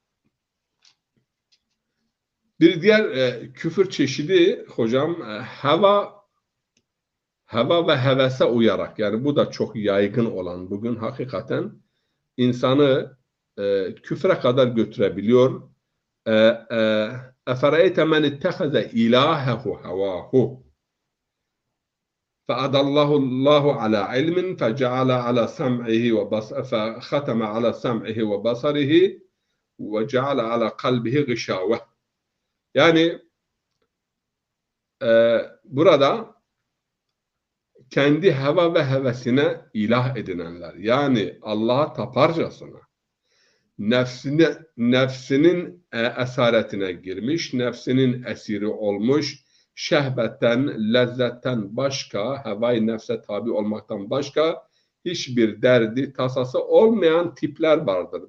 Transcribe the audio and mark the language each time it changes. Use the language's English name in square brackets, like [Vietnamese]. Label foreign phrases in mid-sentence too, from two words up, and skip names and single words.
[Turkish] Bir diğer küfür çeşidi hocam heva ve hevese uyarak, yani bu da çok yaygın olan, bugün hakikaten insanı küfre kadar götürebiliyor. [Arabic] أفرأيت من اتخذ إلهه هواه فأضله الله على علم فجعل على سمعه فختم على سمعه وبصره وجعل على قلبه غشاوة. [Turkish] Yani burada kendi heva ve hevesine ilah edinenler, yani Allah'a taparcasına nefsinin esaretine girmiş, nefsinin esiri olmuş, şehvetten, lezzetten başka, hevai nefse tabi olmaktan başka hiçbir derdi, tasası olmayan tipler vardır.